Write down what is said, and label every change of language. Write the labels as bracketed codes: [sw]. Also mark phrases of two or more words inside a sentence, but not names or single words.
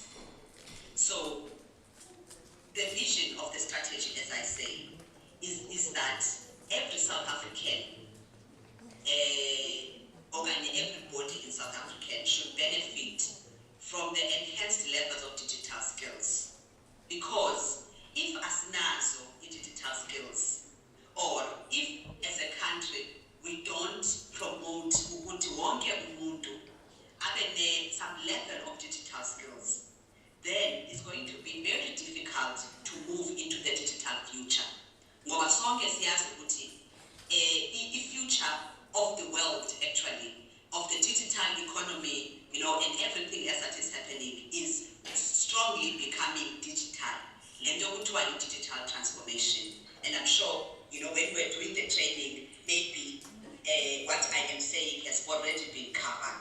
[en] So the vision of the strategy, as I say, is that every South African, or everybody in South Africa should benefit from the enhanced levels of digital skills. Because if asinazo digital skills, or if as a country we don't promote [zu] ukuthi wonke umuntu abe [en] some level of digital skills, then it's going to be very difficult to move into the digital future. [zu] Ngoba sonke siyazi ukuthi [en] the future of the world, actually, of the digital economy, and everything else that is happening is strongly becoming digital. Digital transformation. And I'm sure, when we're doing the training, maybe what I am saying has already been covered.